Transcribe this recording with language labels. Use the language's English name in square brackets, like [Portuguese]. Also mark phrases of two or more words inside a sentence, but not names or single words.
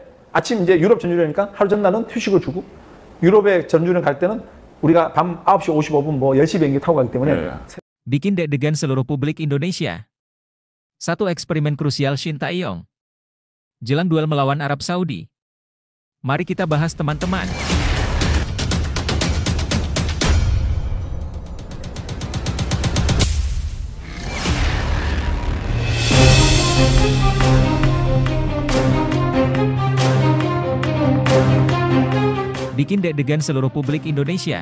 [Korean] 아침 이제 유럽 전주련이니까 하루 전날은 휴식을 주고 유럽에 전주련 갈 때는 우리가 밤 9시 55분 뭐 10시 비행기 타고 가기 때문에 [Indonesian] Bikin deg-degan seluruh publik Indonesia. Satu eksperimen krusial Shin Tae-yong. Jelang duel melawan Arab Saudi. Mari kita bahas teman-teman. Bikin deg-degan seluruh publik Indonesia.